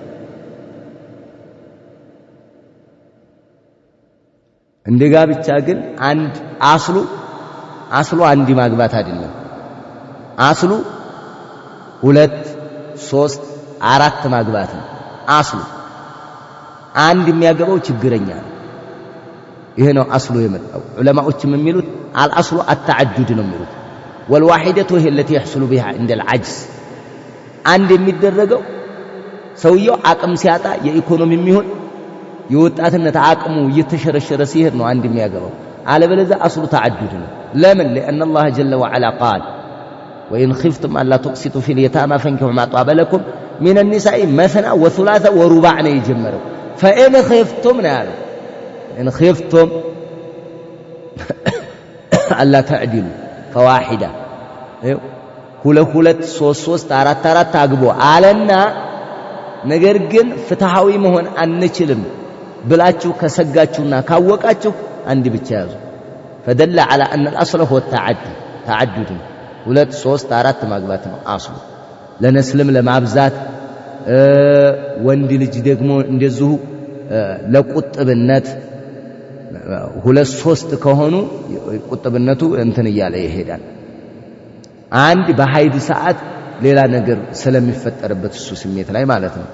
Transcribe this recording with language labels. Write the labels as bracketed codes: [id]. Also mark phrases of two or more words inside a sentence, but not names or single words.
[am] እንደጋ ብቻ ግን አንድ አስሉ አንድ ማግባት አይደለም አስሉ 2 3 4 ማግባት ነው አስሉ አንድ የሚያገባው ችግረኛ ይሄ ነው አስሉ የመጣው ዑለማዎችም የሚሉት [ar] الأصل التعدد [am] ነው የሚሉት [ar] والواحده هي التي يحصل بها عند العجز [am] አንድ የሚደረገው ሰውየው አቅም ሲያጣ የኢኮኖሚ የሚሆን የወጣትነት አቅሙ እየተሸረሸረ ሲሄድ ነው አንድ የሚያገባው አለበለዚያ [ar] أصل تعدد [am] ነው ለምን [ar] لان الله جل وعلا قال وان خفتم الا تقسطوا في اليتامى فانكحوا ما طاب لكم من النساء مثنى وثلاث ورباع [am] ነው የጀመረው [ar] فان خفتم ነው ان خفتم الا تعدلوا فواحده [am] ሁለት 3 4 አግቦ አለና ነገር ግን ፍትሃዊ መሆን አንችልም ብላችሁ ከሰጋችሁና ካወቃችሁ አንድ ብቻ ያዙ [ar] فدل على ان الاصل هو التعدد [am] 2 3 4 ማግባት ነው አስሉ ለነስልም ለማብዛት ወንድ ልጅ ደግሞ እንደዚሁ ለቁጥብነት 2 3 ከሆኑ ቁጥብነቱ እንትን ይያለ ይሄዳል አንድ በሃይድ ሰዓት ሌላ ነገር ስለሚፈጠርበት እሱ ስሜት ላይ ማለት ነው